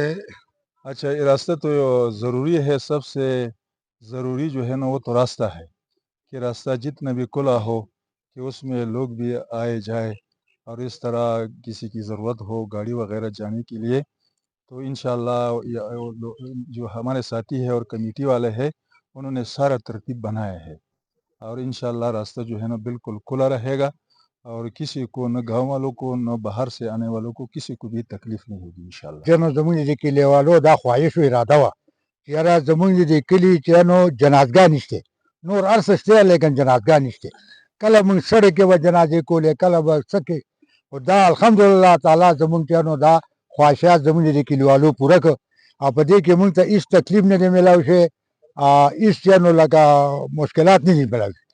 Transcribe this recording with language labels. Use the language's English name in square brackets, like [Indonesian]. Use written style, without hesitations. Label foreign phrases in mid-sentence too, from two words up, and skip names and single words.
[Urdu] اچھا یہ راستہ تو ضروری ہے. سب سے ضروری جو ہے نا وہ تو راستہ ہے کہ راستہ جتنا بھی کھلا ہو کہ اس میں لوگ بھی آئے جائے اور اس طرح کسی کی ضرورت ہو گاڑی وغیرہ جانے کے لیے تو انشاءاللہ جو ہمارے ساتھی ہے اور کمیٹی والے ہیں انہوں نے سارا ترتیب بنایا ہے اور انشاءاللہ راستہ جو ہے نا بالکل کھلا رہے گا اور کسی کو نہ گاؤں والوں کو نہ باہر سے آنے والوں کو کسی کو بھی تکلیف نہیں ہوگی انشاءاللہ. [Pashto] جنو زمونږ د کلیوالو دا خواهش و اراده وه چې یاره زمونږ د کلي چې نو جنازګاه نشته نور هر څه شته لیکن جنازګاه نشته. کله موږ سړک کې به جنازې کولې کله به څه کې خو دا الحمدلله تعالی زمونږ چې نو دا خواهشات زمونږ د کلیوالو پوره کړ او په دې کې موږ ته هېڅ تکلیف نه دی میلاو شوی هېڅ چې نو لکه مشکلات نه دي میلاو شوي.